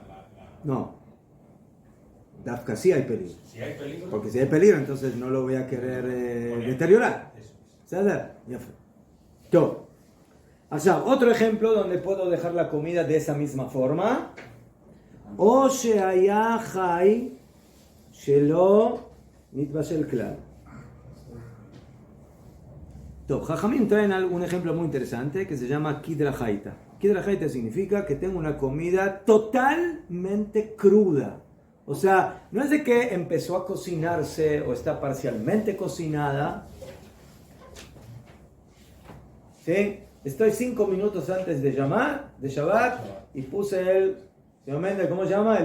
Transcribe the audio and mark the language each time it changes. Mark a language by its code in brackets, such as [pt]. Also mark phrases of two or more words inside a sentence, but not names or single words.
[es] No. Dafka sí hay peligro. Si hay peligro... Porque si hay peligro, entonces no lo voy a querer deteriorar. ¿Sabes? Ya fue. Todo. Allá, otro ejemplo donde puedo dejar la comida de esa misma forma. [he] או שהיה חי שלא נתבשל כלל. [es] Jajamim traen un ejemplo muy interesante que se llama [he] קדרה חיה. קדרה חיה [es] significa que tengo una comida totalmente cruda. O sea, no es de que empezó a cocinarse o está parcialmente cocinada. ¿Sí? Estoy 5 minutos antes de Shabbat, y puse el, señor Méndez, ¿cómo se llama?